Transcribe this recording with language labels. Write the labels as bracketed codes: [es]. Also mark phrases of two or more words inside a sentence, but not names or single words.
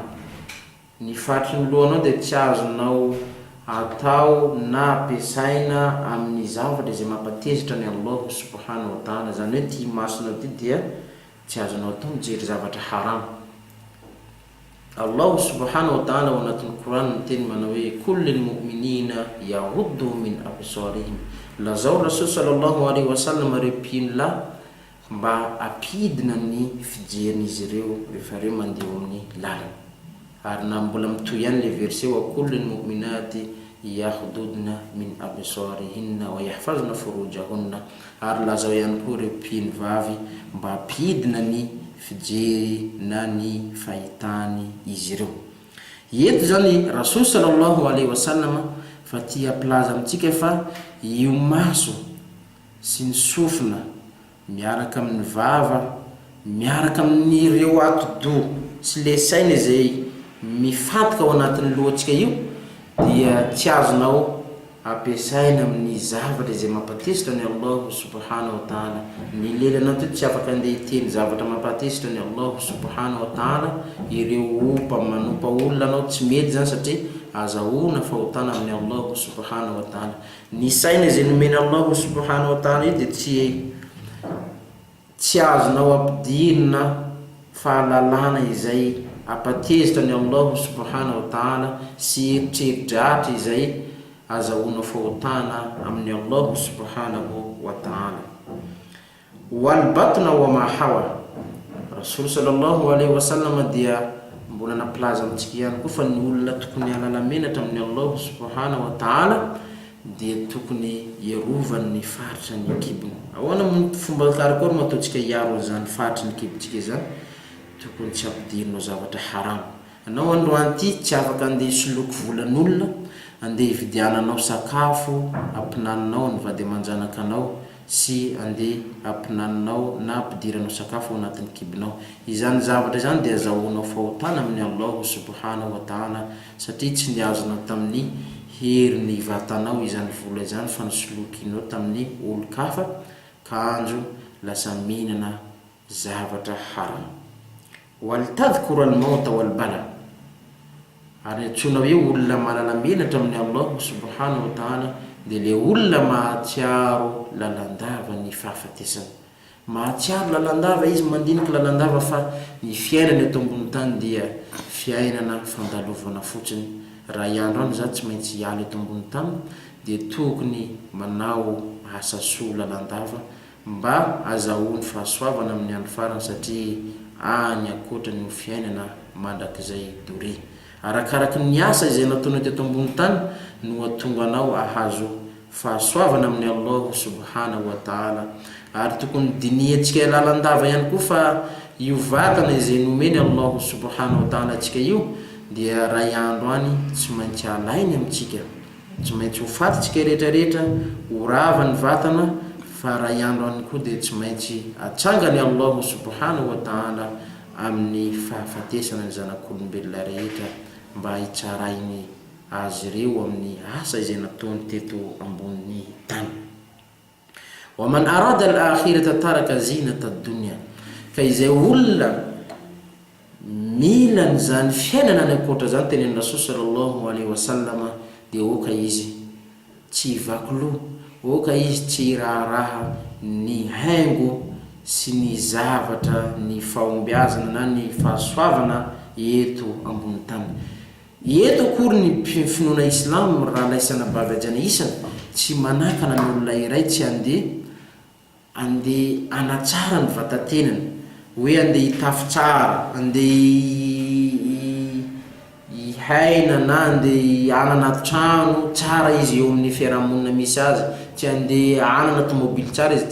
[mg] Ny faritry ny lohanao dia tsy azonao atao na ampiasaina amin'ny zavatra izay mampatezitra ny [ar] الله سبحانه وتعالى. [mg] Zany hoe ty masonao ty dia tsy azonao atao mijery zavatra haram. [ar] الله سبحانه وتعالى [mg] ao anatin'ny Quran miteny manao hoe [ar] قل للمؤمنين يغضوا من أبصارهم, [mg] lazao Rasul [ar] صلى الله عليه وسلم [mg] reo mpino mba apidina ny fijerin'izy ireo rehefa reo mandeha amin'ny lalana. Ary na mbola mitoy ihany le verset [ar] وقل للمؤمنات يغضضن من أبصارهن ويحفظن فروجهن, [mg] ary lazao ihany koa reo mpino vavy mba apidina ny fijery na ny fahitany izy ireo. Eto zany Rasul [ar] صلى الله عليه وسلم [mg] fa tia plaza amitsika fa io maso sy ny sofina miaraka amin'ny vava, miaraka amin'ireo ati-doha sy le saina izay mifantoka ao anatin'ny lohantsika io, dia tsy azonao ampiasaina amin'ny zavatra izay mampatesitra ny [ar] الله سبحانه وتعالى. [mg] Ny lelanao ty tsy afaka andeha hiteny zavatra mampatesitra ny [ar] الله سبحانه وتعالى, [mg] ireo manompa olona anao tsy mety zany, satria azahoana fahotana amin'ny [ar] الله سبحانه وتعالى. [mg] Ny saina izay nomeny [ar] الله سبحانه وتعالى [mg] io dia tsy azonao ampidirina fahalalana izay apatezitra ny [ar] الله سبحانه وتعالى [mg] sy eritreritry izay azahoana fahotana amin'ny [ar] الله سبحانه وتعالى. والبطن وما حوى, [mg] Rasul [ar] صلى الله عليه وسلم [mg] dia mbola naplaza amitsika ihany koa fa ny olona tokony halala menatra amin'ny [ar] الله سبحانه وتعالى [mg] dia tokony iarovany ny faritry ny kibony. Ahoana ny fomba karakory mo ataontsika hiaro an'izany faritry ny kibontsika zany? Tokony tsy ampidirinao zavatra haram. Anao androany ty tsy afaka andeha hisoloky volan'olona, andeha hividiananao sakafo ampinaninao ny vady aman-janaka anao, sy andeha ampinaninao na ampidiranao sakafo ao anatin'ny kibonao. Izany zavatra izany dia azahoanao fahotana amin'ny [ar] الله سبحانه وتعالى, [mg] satria tsy niazonao tamin'ny hery ny vatanao izany vola izany fa nisolokinao tamin'ny olo-kafa ka anjo lasa mihinana zavatra haram. [ar] ولتذكر الموت والبلى, [mg] ary antsoina hoe olona manana menatra amin'ny [ar] الله سبحانه وتعالى [mg] dia le olona mahatsiaro lalandava ny fahafatesana. Mahatsiaro lalandava izy, mandinika lalandava fa ny fiainana eto ambony tany dia fiainana fandalovana fotsiny. Raha iandro any zany tsy maintsy hiala eto ambony tany dia tokony manao asa soa lalandava mba azahoany fahasoavana amin'ny andro farany satria any akoatra ny fiainana mandrakizay dore. Arakaraky ny asa izay nataonao teto ambony tany no atonga anao ahazo fahasoavana amin'ny [ar] الله سبحانه وتعالى. [mg] Ary tokony diniantsika lalandava ihany koa fa io vatana izay nomeny [ar] الله سبحانه وتعالى [mg] atsika io dia ray andro any tsy maintsy alainy amintsika, tsy maintsy ho fatitsika rehetrarehetra, ho rava ny vatana, fa ray andro any koa dia tsy maintsy atsangany [ar] الله سبحانه وتعالى [mg] amin'ny fahafatesana ny zanak'olombelona rehetra mba hitsarainy azy ireo amin'ny asa izay nataony teto ambony tany. [ar] ومن أراد الآخرة ترك زينة الدنيا, [mg] ka izay olona mila zany fiainana ny akoatra zany tenen'ny Rasul [ar] صلى الله عليه وسلم [mg] dia oka izy tsy vakilo, oka izy tsy raharaha ny haingo sy ny zavatra ny fahombiazana na ny fahasoavana eto ambony tany. Eto akory ny finoana Islam raha laisana bavajana isana tsy manakana ny olona iray tsy ande anatsara ny vatatenany, hoe ande hitafy tsara, ande haina na ande anana trano tsara izy eo amin'ny fiarahamonina misy azy, tsy ande anana tomobily tsara izy.